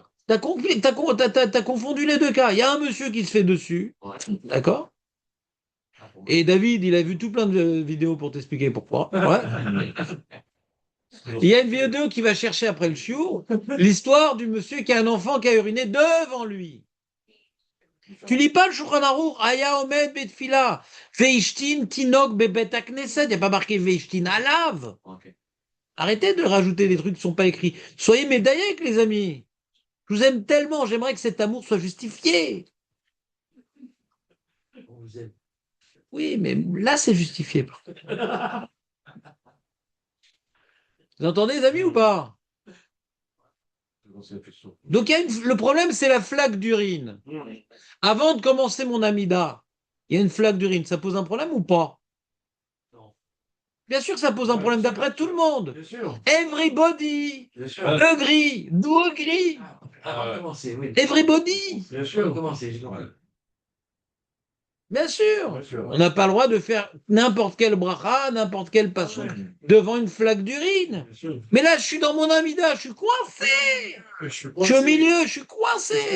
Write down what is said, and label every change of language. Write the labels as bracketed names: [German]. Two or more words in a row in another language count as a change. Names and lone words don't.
[French] T'as confondu les deux cas. Il y a un monsieur qui se fait dessus, Ouais. d'accord? Et David, il a vu tout plein de vidéos pour t'expliquer pourquoi. Ouais. Il y a une vidéo qui va chercher après le chiot l'histoire du monsieur qui a un enfant qui a uriné devant lui. Tu lis pas le Shulchan Aruch, [Hebrew] היה עומד בתפילה והשתין תינוק בבית כנסת, [French] il n'y a pas marqué [Hebrew] והשתין עליו. [French] Ok. Arrêtez de rajouter des trucs qui ne sont pas écrits. Soyez médaillés, les amis. Je vous aime tellement, j'aimerais que cet amour soit justifié. On vous aime. Oui, mais là, c'est justifié. Vous entendez, les amis, ou pas? Donc, le problème, c'est la flaque d'urine. Avant de commencer mon amida, il y a une flaque d'urine. Ça pose un problème ou pas? Non. Bien sûr que ça pose un problème d'après tout le monde. Bien sûr. [English] Everybody [French] Bien sûr. [English] agree, do agree. [French] Avant de commencer, oui. [English] Everybody. [French] Bien Avant de sûr. commencer, j'ai compris. Bien sûr. Bien sûr. On n'a pas le droit de faire n'importe quel bracha, n'importe quel passage devant une flaque d'urine. Bien sûr. Mais là, je suis dans mon amida, je suis coincé. Je suis Je suis au milieu, je suis coincé.